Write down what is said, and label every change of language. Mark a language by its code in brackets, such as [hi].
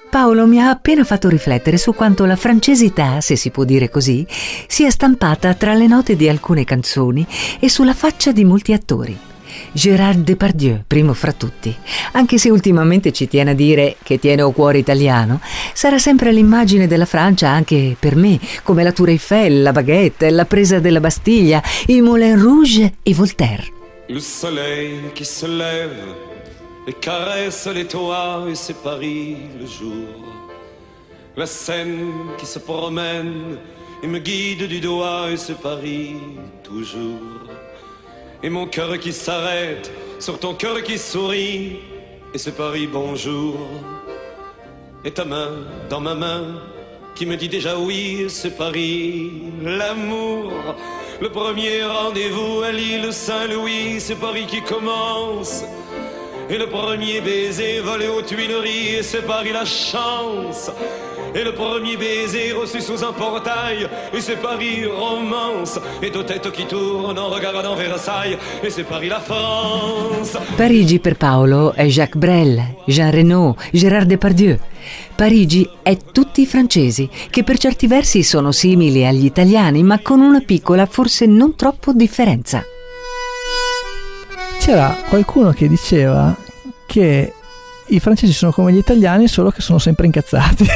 [it] Paolo mi ha appena fatto riflettere su quanto la francesità, se si può dire così, sia stampata tra le note di alcune canzoni e sulla faccia di molti attori. Gérard Depardieu, primo fra tutti, anche se ultimamente ci tiene a dire che tiene un cuore italiano, sarà sempre l'immagine della Francia anche per me, come la Tour Eiffel, la Baguette, la presa della Bastiglia, i Moulin Rouge e Voltaire. [fr] Le soleil qui se lève et caresse les toits et c'est Paris le jour. La Seine qui se promène et me guide du doigt et c'est Paris toujours. Et mon cœur qui s'arrête sur ton cœur qui sourit, et ce Paris bonjour. Et ta main dans ma main qui me dit déjà oui, ce Paris l'amour. Le premier rendez-vous à l'île Saint-Louis, c'est Paris qui commence. Et le premier baiser volé aux Tuileries, et c'est Paris la chance. Et le premier baiser reçu sous un portail, et c'est Paris romance. Et deux têtes qui tournent en regardant Versailles, et c'est Paris la France. [it] Parigi per Paolo è Jacques Brel, Jean Reno, Gérard Depardieu. Parigi è tutti i francesi, che per certi versi sono simili agli italiani, ma con una piccola, forse non troppo, differenza. C'era qualcuno che diceva che i francesi sono come gli italiani, solo che sono sempre incazzati.